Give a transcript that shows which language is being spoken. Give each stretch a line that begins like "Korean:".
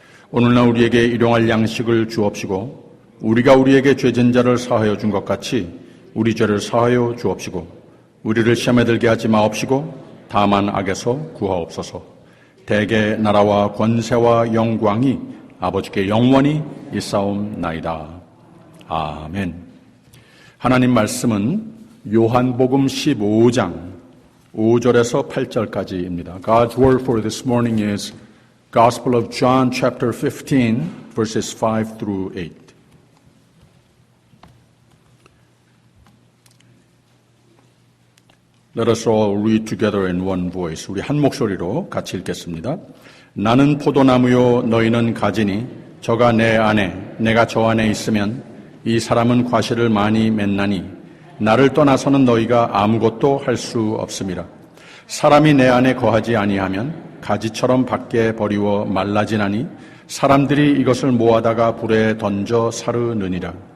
Korean: 오늘날 우리에게 일용할 양식을 주옵시고 우리가 우리에게 죄진 자를 사하여 준 것 같이 우리 죄를 사하여 주옵시고 우리를 시험에 들게 하지 마옵시고 다만 악에서 구하옵소서. 대개 나라와 권세와 영광이 아버지께 영원히 있사옵나이다. 아멘. 하나님 말씀은 요한복음 15장 5절에서 8절까지입니다.
English: God's word for this morning is Gospel of John chapter 15 verses 5 through 8. Let us all read together in one voice.
Korean: 우리 한 목소리로 같이 읽겠습니다. 나는 포도나무요 너희는 가지니 저가 내 안에 내가 저 안에 있으면 이 사람은 과실을 많이 맺나니 나를 떠나서는 너희가 아무것도 할 수 없음이라. 사람이 내 안에 거하지 아니하면 가지처럼 밖에 버리워 말라지나니 사람들이 이것을 모아다가 불에 던져 사르느니라.